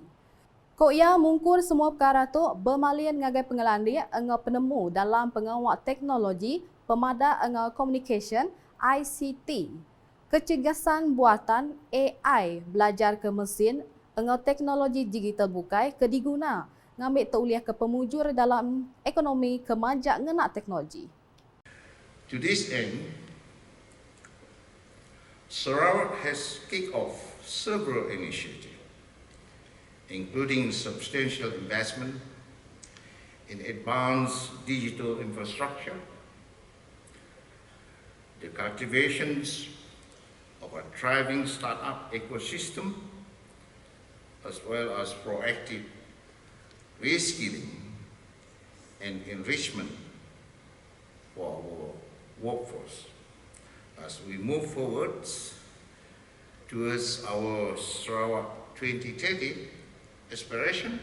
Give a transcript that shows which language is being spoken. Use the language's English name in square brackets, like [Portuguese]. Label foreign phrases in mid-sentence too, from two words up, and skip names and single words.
[Iban] Kok ia mungkur semua perkara tu bermalin ngagai pengelandi engau penemu dalam pengawak teknologi pemada engau communication ICT, kecergasan buatan AI, belajar ke mesin engau teknologi digital bukai ke diguna ngambil tauliah ke pemujur dalam ekonomi kemajak ngena teknologi. [English] To this end, Sarawak has kicked off several initiatives, including substantial investment in advanced digital infrastructure, the cultivations of a thriving startup ecosystem, as well as proactive reskilling and enrichment for our workforce as we move forward towards our Sarawak 2030 aspiration.